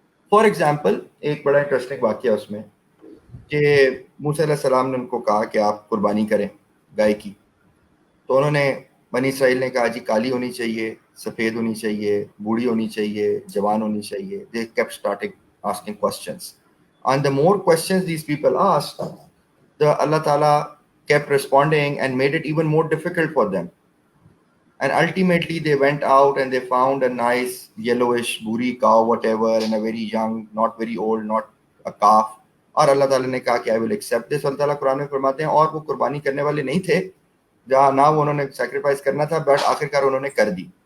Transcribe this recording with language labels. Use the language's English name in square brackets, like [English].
[English] for example [Urdu] ایک بڑا interesting واقعہ اس میں کہ موسیٰ علیہ السلام نے ان کو کہا کہ آپ قربانی کریں گائے کی. تو انہوں نے, بنی اسرائیل نے کہا جی کالی ہونی چاہیے, سفید ہونی چاہیے, بوڑھی ہونی چاہیے, جوان ہونی چاہیے. [English] They kept starting asking questions. And the more questions these people asked, the Allah Ta'ala kept responding and made it even more difficult for them. And ultimately they went out and they found a nice yellowish buri cow, whatever, and a very young, not very old, not a calf. [Urdu] اور اللہ تعالیٰ نے کہا کہ [English] I will accept this. [Urdu] اللہ تعالیٰ قرآن میں فرماتے ہیں اور وہ قربانی کرنے والے نہیں تھے, جہاں نہ وہ انہوں نے سیکریفائس کرنا تھا, بٹ آخرکار انہوں نے کر دی.